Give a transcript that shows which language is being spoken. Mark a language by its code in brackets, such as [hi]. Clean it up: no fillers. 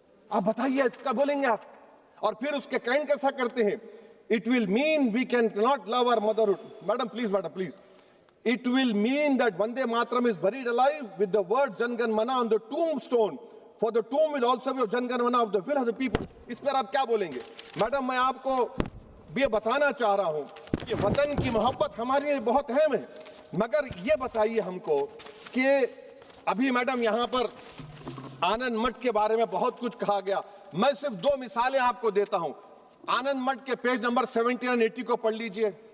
[hi] आप बताइए, इसका बोलेंगे आप? और फिर उसके काइंड कैसा करते हैं? [en] It will mean we can not love our motherhood. Madam please, it will mean that Vande Mataram is buried alive with the word Jan Gan Mana on the tombstone, for the tomb will also be of Jan Gan Mana of the will of the people। [hi] इस पर आप क्या बोलेंगे? Madam मैं आपको ये बताना चाह रहा हूं कि वतन की मोहब्बत हमारे लिए बहुत अहम है, मगर ये बताइए हमको कि अभी मैडम यहां पर आनंद मठ के बारे में बहुत कुछ कहा गया। मैं सिर्फ 2 मिसालें आपको देता हूं। आनंद मठ के पेज नंबर 70 और 80 को पढ़ लीजिए।